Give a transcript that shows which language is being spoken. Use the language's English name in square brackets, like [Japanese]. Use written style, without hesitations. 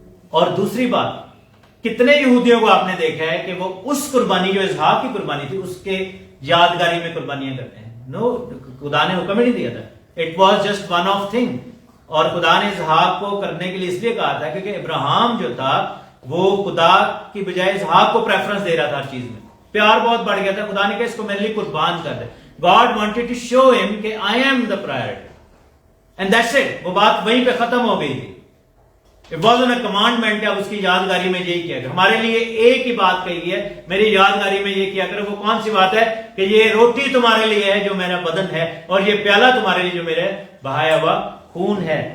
[Urdu] اور دوسری بات, کتنے یہودیوں کو آپ نے دیکھا ہے کہ وہ اس قربانی جو اسحاق کی قربانی تھی اس کے یادگاری میں قربانیاں کرتے ہیں؟ نو, خدا نے حکم ہی نہیں دیا تھا. [English] It was just one of thing. [Urdu] اور خدا نے اسحاق کو کرنے کے لیے اس لیے کہا تھا کیونکہ ابراہیم جو تھا وہ خدا کی بجائے اسحاق کو پریفرنس دے رہا تھا ہر چیز میں, پیار بہت بڑھ گیا تھا. خدا نے کہا اس کو میرے لیے قربان کر دے. [English] God wanted to show him کہ I am the priority and that's it. [Urdu] وہ بات وہیں پہ ختم ہو گئی تھی. [English] It wasn't a commandment [Urdu] کہ اب اس کی یادگاری میں یہی کیا کرو. ہمارے لیے ایک ہی بات کہی ہے, میری یادگاری میں یہ کیا کرو. وہ کون سی بات ہے؟ کہ یہ روٹی تمہارے لیے ہے جو میرا بدن ہے, اور یہ پیالہ تمہارے لیے جو میرے بہایا ہوا خون ہے.